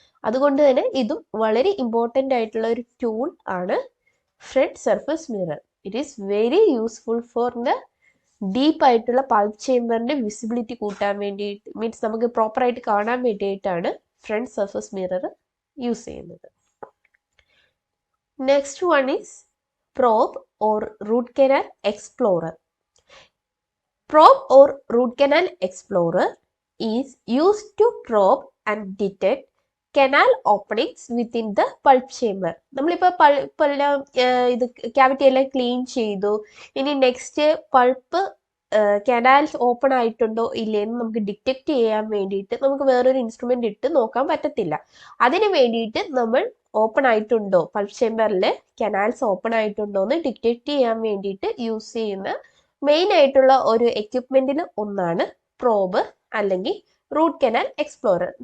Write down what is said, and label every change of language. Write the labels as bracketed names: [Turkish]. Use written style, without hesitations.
[Malayalam] അതുകൊണ്ട് തന്നെ ഇതും വളരെ ഇമ്പോർട്ടൻ്റ് ആയിട്ടുള്ള ഒരു ടൂൾ ആണ് front surface mirror. [English] it is very useful for the deep [Malayalam] ആയിട്ടുള്ള പൾപ്പ് ചേമ്പറിന്റെ വിസിബിലിറ്റി കൂട്ടാൻ വേണ്ടിയിട്ട്, മീൻസ് നമുക്ക് പ്രോപ്പറായിട്ട് കാണാൻ വേണ്ടിയിട്ടാണ് ഫ്രണ്ട് സർഫസ് മിറർ യൂസ് ചെയ്യുന്നത്. [English] Next one is probe or root canal explorer. Probe or root canal explorer is used to probe and detect canal openings within the pulp chamber. [Malayalam] നമ്മളിപ്പോൾ പൾപ്പെല്ലാം ഇത് cavity എല്ലാം clean ചെയ്തു. ഇനി next pulp canals open ആയിട്ടുണ്ടോ ഇല്ലേന്ന് നമുക്ക് detect ചെയ്യാൻ വേണ്ടിയിട്ട് നമുക്ക് വേറൊരു ഇൻസ്ട്രുമെന്റ് ഇട്ട് നോക്കാൻ പറ്റത്തില്ല. അതിന് വേണ്ടിയിട്ട് നമ്മൾ ഓപ്പൺ ആയിട്ടുണ്ടോ, പൾപ്പ് ചേമ്പറിൽ കനാൽസ് ഓപ്പൺ ആയിട്ടുണ്ടോ എന്ന് ഡിറ്റക്ട് ചെയ്യാൻ വേണ്ടിയിട്ട് യൂസ് ചെയ്യുന്ന മെയിൻ ആയിട്ടുള്ള ഒരു എക്യുപ്മെന്റിൽ ഒന്നാണ് പ്രോബ് അല്ലെങ്കിൽ റൂട്ട് കനാൽ എക്സ്പ്ലോറർ.